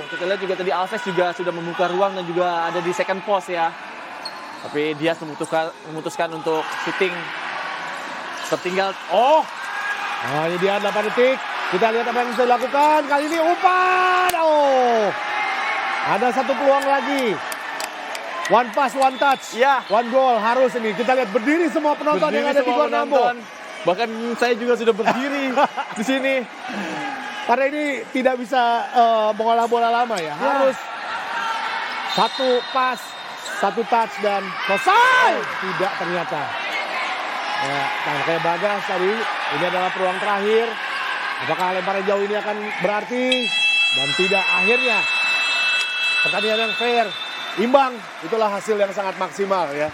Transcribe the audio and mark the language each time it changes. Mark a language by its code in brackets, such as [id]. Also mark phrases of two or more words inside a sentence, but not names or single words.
[id] Kita lihat juga tadi Alves juga sudah membuka ruang dan juga ada di [en] second post [id] ya. Tapi dia memutuskan untuk shooting. Tertinggal. Ini dia 8 detik. Kita lihat apa yang bisa dilakukan. Kali ini umpan. Ada 1 peluang lagi. [en] One pass, one touch. [id] Ya. [en] One goal [id] harus ini. Kita lihat berdiri semua penonton yang ada di Gor Nambo. Bahkan saya juga sudah berdiri di sini. Karena ini tidak bisa mengolah bola lama ya. Harus [en] 1 pass, 1 touch [id] dan selesai. Tidak ternyata. Ya, kayak Bagas tadi. Ini adalah peluang terakhir. Apakah lemparan jauh ini akan berarti? Dan tidak, akhirnya. Pertandingan yang fair. Imbang, itulah hasil yang sangat maksimal ya.